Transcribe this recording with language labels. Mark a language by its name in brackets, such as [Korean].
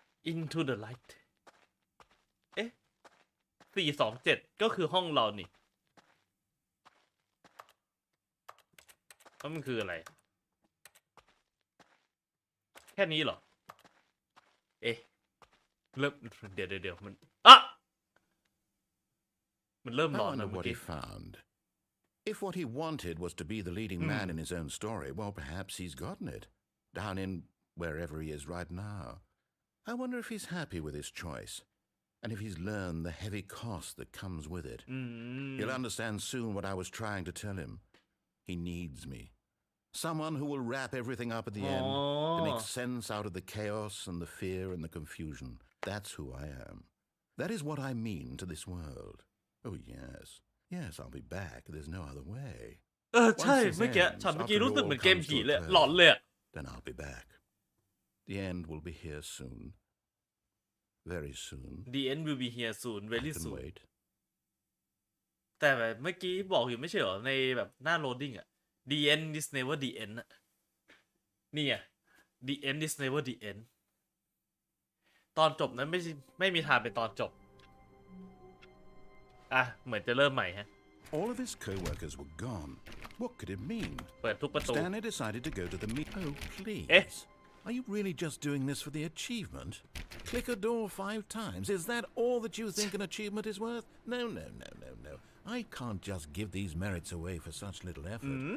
[Thai] Into the light 427ก็คือห้องเรานี่แล้วมันคืออะไรแค่นี้เหรอเริ่มเดี๋ยวมันเริ่ม [English] I [Thai] ร้อน [English] wonder [Thai] นะเมื่อ [English] what [Thai] กี้ [English] he found. If what he wanted was to be the leading man in his own story, well, perhaps he's gotten it. Down in wherever he is right now. I wonder if he's happy with his choice. And if he's learned the heavy cost that comes with it. He'll understand soon what I was trying to tell him. He needs me. Someone who will wrap everything up at the end, to make sense out of the chaos and the fear and the confusion. That's who I am. That is what I mean to this world. Oh, yes. Yes, I'll be back. There's no other way. [Thai] ใช่เมื่อกี้ช็อตเมื่อกี้รู้สึกเหมือนเกมผีเลยหลอนเลย [English] Then I'll be back. The end will be here soon. Very soon. The end will be here soon very I can soon wait. [Thai] แต่แบบเมื่อกี้บอกอยู่ไม่ใช่เหรอในแบบหน้าโหลดดิ้งอะ [English] The end is never the end [Thai] อะนี่ไง The end is never the end ตอนจบนั้นไม่มีทางเป็นตอนจบเหมือนจะเริ่มใหม่ฮะ [English] All of his co-workers were gone. What could it mean? [Thai] เปิดทุกประตู [English] Stanley decided to go to the meet. Oh, please. Are you really just doing this for the achievement? Click a door 5 times. Is that all that you think an achievement is worth? No. I can't just give these merits away for such little effort.